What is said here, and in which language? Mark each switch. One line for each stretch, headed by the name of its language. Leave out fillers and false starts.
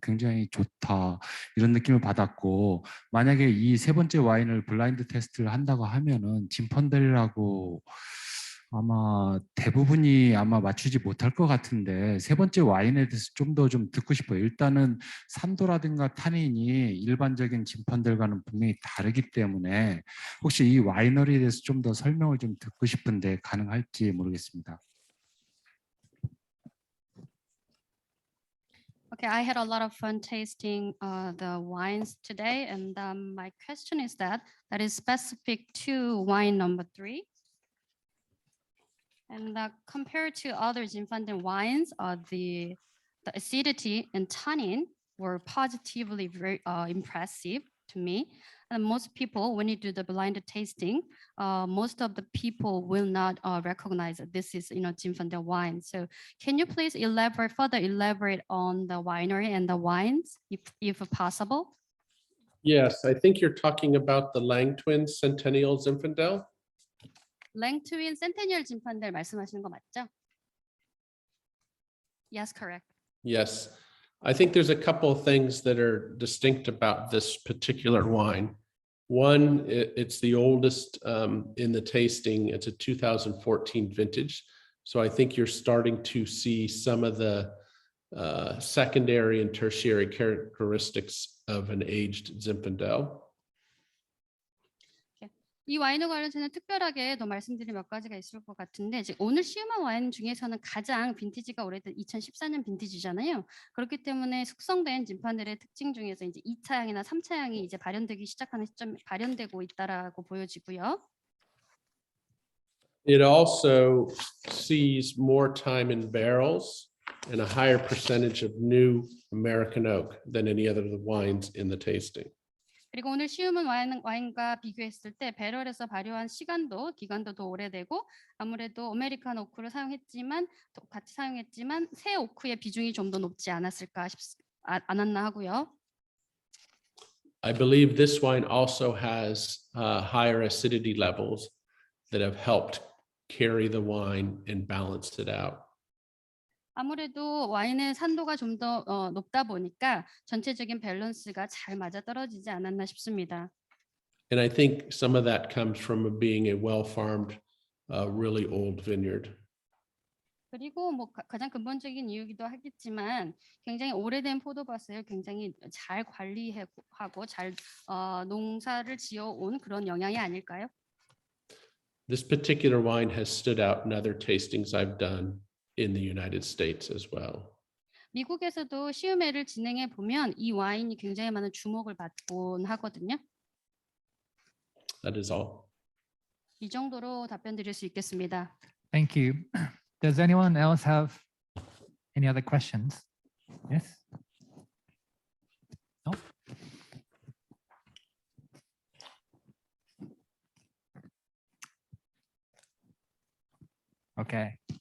Korean: 굉장히 좋다 이런 느낌을 받았고 만약에 이 세 번째 와인을 블라인드 테스트를 한다고 하면은 진판들이라고 아마 대부분이 아마 맞추지 못할 것 같은데 세 번째 와인에 대해서 좀 더 좀 듣고 싶어요. 일단은 산도라든가 타닌이 일반적인 진판들과는 분명히 다르기 때문에 혹시 이 와이너리에 대해서 좀 더 설명을 좀 듣고 싶은데 가능할지 모르겠습니다.
English: Okay, I had a lot of fun tasting the wines today, and my question is that is specific to wine number 3. And compared to other Zinfandel wines, the acidity and tannin were positively very impressive to me. And most people, when you do the blind tasting, most of the people will not recognize that this is, Zinfandel wine. So, can you please further elaborate on the winery and the wines, if possible? Yes, I think you're talking about the Lang Twins Centennial Zinfandel.
Korean: 랭트윈 센테니얼 진판들 말씀하시는 거 맞죠?
English: Yes, correct. Yes, I think there's a couple of things that are distinct about this particular wine. One, it's the oldest in the tasting. It's a 2014 vintage. So I think you're starting to see some of the secondary and tertiary characteristics of an aged Zinfandel.
Korean: 이 와인과 관련해서는 특별하게 더 말씀드릴 몇 가지가 있을 것 같은데 오늘 시음한 와인 중에서는 가장 빈티지가 오래된 2014년 빈티지잖아요. 그렇기 때문에 숙성된 진판들의 특징 중에서 이제 2차향이나 3차향이 이제 발현되기 시작하는 시점에 발현되고 있다라고 보여지고요.
English: It also sees more time in barrels and a higher percentage of new American oak than any other of the wines in the tasting.
Korean: 그리고 오늘 시음은 와인과 비교했을 때 배럴에서 발효한 기간도 더 오래되고 아무래도 아메리칸 오크를 같이 사용했지만 새 오크의 비중이 좀 더 높지 않았나 하고요.
English: I believe this wine also has higher acidity levels that have helped carry the wine and balance it out.
Korean: 아무래도 와인의 산도가 좀 더 높다 보니까 전체적인 밸런스가 잘 맞아떨어지지 않았나 싶습니다.
English: And I think some of that comes from being a well-farmed, really old vineyard.
Korean: 그리고 뭐 가장 근본적인 이유기도 하겠지만 굉장히 오래된 포도밭을 굉장히 잘 관리하고 잘 농사를 지어온 그런 영향이 아닐까요?
English: This particular wine has stood out in other tastings I've done in the United States as well.
Korean: 미국에서도 시음회를 진행해 보면 이 와인이 굉장히 많은 주목을 받곤 하거든요.
English: That is all.
Korean: 이 정도로 답변 드릴 수 있겠습니다.
English: Thank you. Does anyone else have any other questions? Yes? No? Okay.